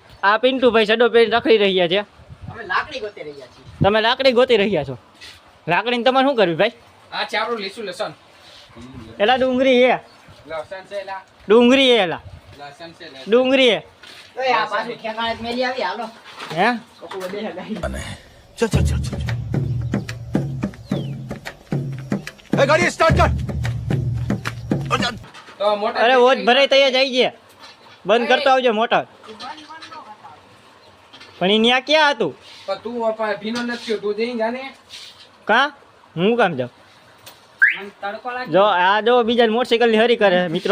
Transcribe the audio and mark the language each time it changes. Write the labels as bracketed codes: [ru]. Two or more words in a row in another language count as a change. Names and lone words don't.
[gu] આ પિન્ટુભાઈ સડો પહેરીને રખડી રહ્યા છે. અમે લાકડી ગોતી રહ્યા છીએ. તમે લાકડી ગોતી રહ્યા છો? લાકડીને તમારે શું કરવી ભાઈ? આ છે આપણું લીસું લસણ. એલા ડુંગળી હે, લસણ છે એલા. ડુંગળી હે, એલા લસણ છે ડુંગળી હે. આ પાછું ઠેકાણે જ મેલી આવી. હાલો હે [hi] चल चल चल चल ए गाड़ी स्टार्ट कर [gu] તો મોટા. અરે વોજ ભરાઈ તૈયાર જાય છે, બંધ કરતો આવજો મોટર. પણ એ ન્યા ક્યાં હતું? પણ તું આપા ભીનો નથી થયો, તું જઈ જાને. કા હું કામ જાઉં? મને તડકો લાગે. જો આ જો બીજા મોટરસાઇકલની હરી કરે મિત્રો.